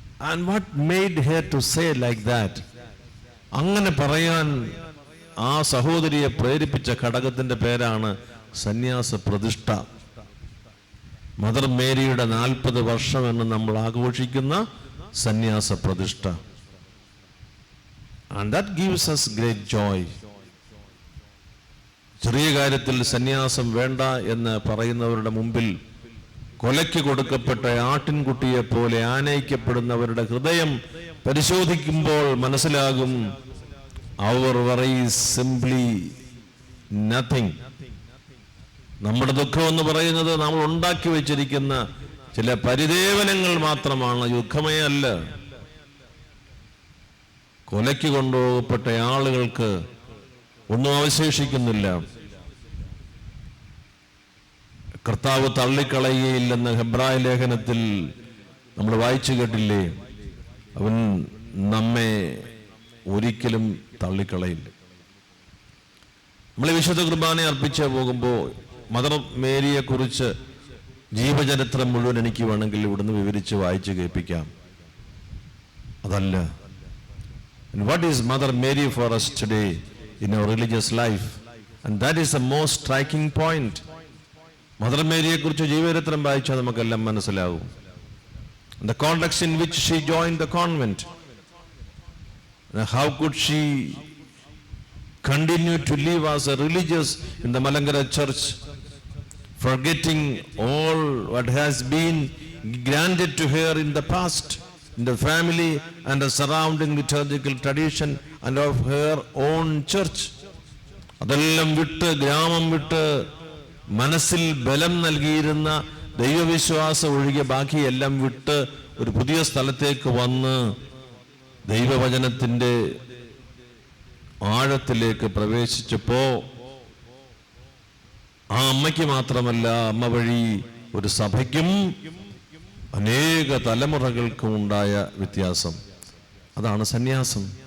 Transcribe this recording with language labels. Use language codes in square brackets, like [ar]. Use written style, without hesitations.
[en] And what made her to say like that? [ml] അങ്ങനെ പറയാൻ ആ സഹോദരിയെ പ്രേരിപ്പിച്ച ഘടകത്തിന്റെ പേരാണ് സന്യാസ പ്രതിഷ്ഠ. മദർ മേരിയുടെ 40 വർഷം എന്ന് നമ്മൾ ആഘോഷിക്കുന്ന സന്യാസ പ്രതിഷ്ഠ. [en] And that gives us great joy. [ml] ചെറിയ കാര്യത്തിൽ സന്യാസം വേണ്ട എന്ന് പറയുന്നവരുടെ മുമ്പിൽ കൊലയ്ക്ക് കൊടുക്കപ്പെട്ട ആട്ടിൻകുട്ടിയെ പോലെ ആനയിക്കപ്പെടുന്നവരുടെ ഹൃദയം പരിശോധിക്കുമ്പോൾ മനസ്സിലാകും, [en] our worry is simply nothing. [ml] നമ്മുടെ ദുഃഖം എന്ന് പറയുന്നത് നമ്മൾ ഉണ്ടാക്കി വെച്ചിരിക്കുന്ന ചില പരിദേവനങ്ങൾ മാത്രമാണ്, ദുഃഖമേ അല്ല. കൊലയ്ക്ക് കൊണ്ടുപോകപ്പെട്ട ആളുകൾക്ക് ഒന്നും അവശേഷിക്കുന്നില്ല. കർത്താവ് തള്ളിക്കളയുകയില്ലെന്ന് ഹെബ്രായ ലേഖനത്തിൽ നമ്മൾ വായിച്ചു കേട്ടില്ലേ? അവൻ നമ്മെ ഒരിക്കലും തള്ളിക്കളയില്ല. നമ്മൾ വിശുദ്ധ കുർബാന അർപ്പിച്ച് പോകുമ്പോൾ മദർ മേരിയെ കുറിച്ച് ജീവചരിത്രം മുഴുവൻ എനിക്ക് വേണമെങ്കിൽ ഇവിടുന്ന് വിവരിച്ച് വായിച്ച് കേൾപ്പിക്കാം. അതല്ല. [en] And what is Mother Mary for us today in our religious life? And that is the most striking point. [ml] Mother മേരിയെ കുറിച്ച് ജീവചരിത്രം വായിച്ചാൽ നമുക്കെല്ലാം മനസ്സിലാവും. [en] The context in which she joined the convent. How could she continue to live as a religious in the Malankara church, forgetting all what has been granted to her in the past, in the family and the surrounding liturgical tradition and of her own church. [ml] അതെല്ലാം വിട്ട്, ഗ്രാമം വിട്ട്, മനസ്സിൽ ബലം നൽകിയിരുന്ന ദൈവവിശ്വാസം ഒഴികെ ബാക്കിയെല്ലാം വിട്ട് ഒരു പുതിയ സ്ഥലത്തേക്ക് വന്ന് ദൈവവചനത്തിൻ്റെ ആഴത്തിലേക്ക് പ്രവേശിച്ചപ്പോ ആ അമ്മയ്ക്ക് മാത്രമല്ല, അമ്മ വഴി ഒരു സഭയ്ക്കും അനേക തലമുറകൾക്കും ഉണ്ടായ വ്യത്യാസം. അതാണ് സന്യാസം.